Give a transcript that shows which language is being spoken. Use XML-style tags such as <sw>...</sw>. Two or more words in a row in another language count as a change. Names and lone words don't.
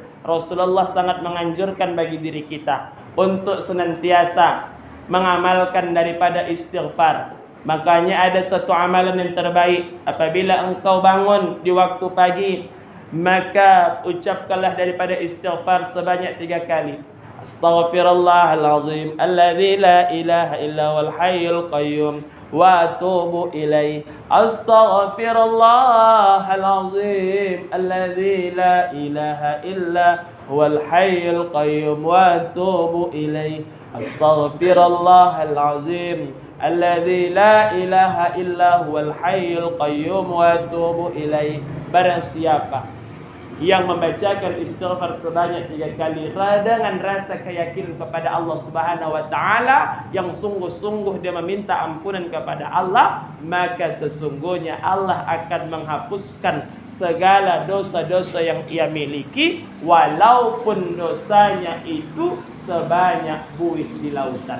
<id>Rasulullah sangat menganjurkan bagi diri kita untuk senantiasa mengamalkan daripada istighfar. Makanya ada satu amalan yang terbaik. Apabila engkau bangun di waktu pagi, maka ucapkanlah daripada istighfar sebanyak 3 kali.</id> <ar>أستغفر الله العظيم الذي لا إله إلا هو الحي القيوم وأتوب إليه. أستغفر الله العظيم الذي لا إله إلا هو الحي القيوم وأتوب إليه. أستغفر الله العظيم الذي لا إله إلا هو الحي القيوم وأتوب إليه.</ar> <id>Barang siapa yang membacakan istighfar sebanyak 3 kali dengan rasa keyakinan kepada Allah</id> <ar>سبحانه وتعالى,</ar> <id>yang sungguh-sungguh dia meminta ampunan kepada Allah, maka sesungguhnya Allah akan menghapuskan segala dosa-dosa yang ia miliki, walaupun dosanya itu sebanyak buih di lautan.</id>